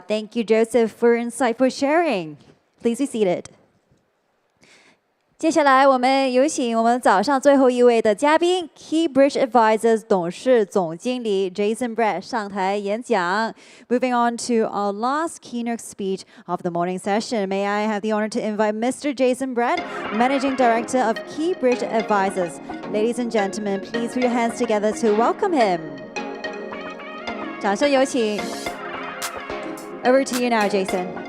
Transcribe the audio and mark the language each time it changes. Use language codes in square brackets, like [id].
[en] Thank you, Joseph, for insightful sharing. Please be seated. [zh] 接下来，我们有请我们早上最后一位的嘉宾 ，Keybridge Advisors 董事总经理 Jason Brett 上台演讲。 [en] Moving on to our last keynote speech of the morning session, may I have the honor to invite Mr. Jason Brett, Managing Director of Keybridge Advisors. Ladies and gentlemen, please put your hands together to welcome him. [zh] 掌声有请。 [en] Over to you now, Jason.